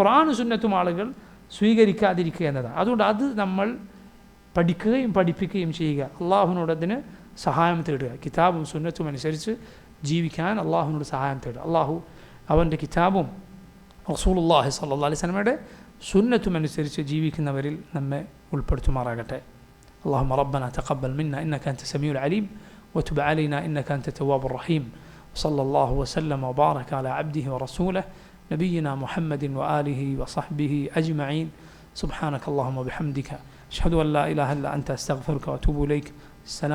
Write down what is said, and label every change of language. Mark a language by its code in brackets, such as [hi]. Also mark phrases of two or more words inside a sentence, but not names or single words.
[ml] ഖുർആനും സുന്നത്തും ആളുകൾ സ്വീകരിക്കാതിരിക്കുക എന്നതാണ്. അതുകൊണ്ട് അത് നമ്മൾ പഠിക്കുകയും പഠിപ്പിക്കുകയും ചെയ്യുക. അള്ളാഹുവിനോട് അതിന് സഹായം തേടുക. കിതാബും സുന്നത്തും അനുസരിച്ച് ജീവിക്കാൻ അള്ളാഹുവിനോട് സഹായം തേടുക. അള്ളാഹു അവൻ്റെ കിതാബും [ar] رسول الله صلى الله عليه وسلم [ml] സുന്നത്തും അനുസരിച്ച് ജീവിക്കുന്നവരിൽ നമ്മെ ഉൾപ്പെടുത്തുമാറാകട്ടെ. [ar] اللهم ربنا تقبل منا إنك أنت السميع العليم وتب علينا إنك أنت التواب الرحيم. وصلى الله وسلم وبارك على عبده ورسوله نبينا محمد وآله وصحبه أجمعين. سبحانك اللهم وبحمدك أشهد أن لا إله إلا أنت أستغفرك وأتوب إليك.